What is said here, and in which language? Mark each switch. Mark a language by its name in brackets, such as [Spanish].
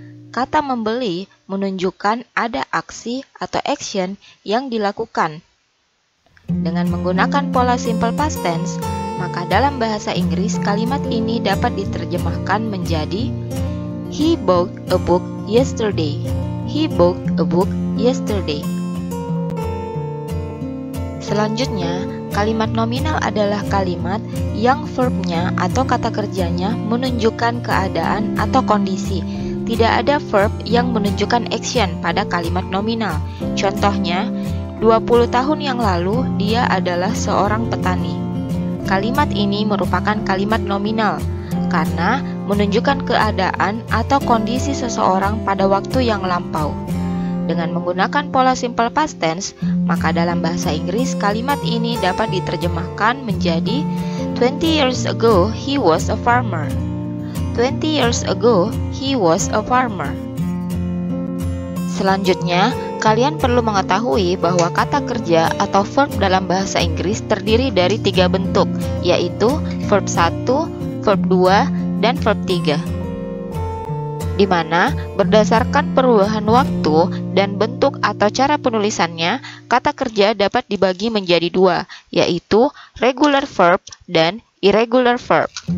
[Indonesian] Kata membeli menunjukkan ada aksi atau action yang dilakukan. Dengan menggunakan pola simple past tense, maka dalam bahasa Inggris kalimat ini dapat diterjemahkan menjadi [English] He bought a book yesterday. He bought a book yesterday. [Indonesian] Selanjutnya, kalimat nominal adalah kalimat yang verbnya atau kata kerjanya menunjukkan keadaan atau kondisi. Tidak ada verb yang menunjukkan action pada kalimat nominal. Contohnya, 20 tahun yang lalu dia adalah seorang petani. Kalimat ini merupakan kalimat nominal karena menunjukkan keadaan atau kondisi seseorang pada waktu yang lampau. Dengan menggunakan pola simple past tense, maka dalam bahasa Inggris kalimat ini dapat diterjemahkan menjadi [English] 20 years ago he was a farmer. 20 years ago he was a farmer. [Indonesian] Selanjutnya, kalian perlu mengetahui bahwa kata kerja atau verb dalam bahasa Inggris terdiri dari 3 bentuk, yaitu verb 1, verb 2, dan verb 3. di mana berdasarkan perubahan waktu dan bentuk atau cara penulisannya, kata kerja dapat dibagi menjadi dua, yaitu regular verb dan irregular verb.